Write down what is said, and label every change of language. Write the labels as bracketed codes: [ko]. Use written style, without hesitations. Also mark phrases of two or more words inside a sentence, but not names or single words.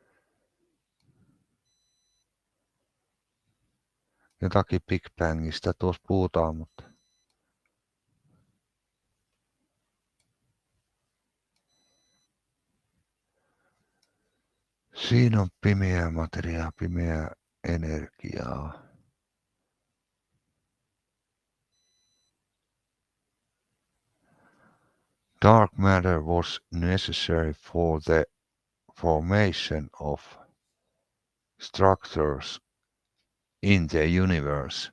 [fi] Jotakin Big Bangista tuossa puhutaan, mutta siinä on pimeää materiaa, pimeää energiaa. [en] Dark matter was necessary for the formation of structures in the universe.